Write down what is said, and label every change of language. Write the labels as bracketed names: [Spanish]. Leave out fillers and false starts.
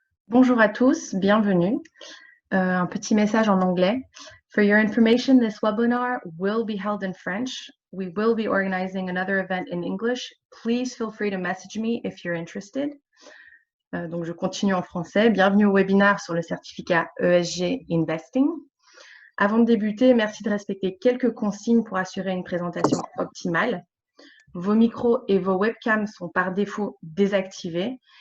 [French] Bonjour à tous, bienvenue. Un petit message en anglais. [English] For your information, this webinar will be held in French. We will be organizing another event in English. Please feel free to message me if you're interested. [French] Donc, je continue en français. Bienvenue au webinaire sur le certificat ESG Investing. Avant de débuter, merci de respecter quelques consignes pour assurer une présentation optimale. Vos micros et vos webcams sont par défaut désactivés.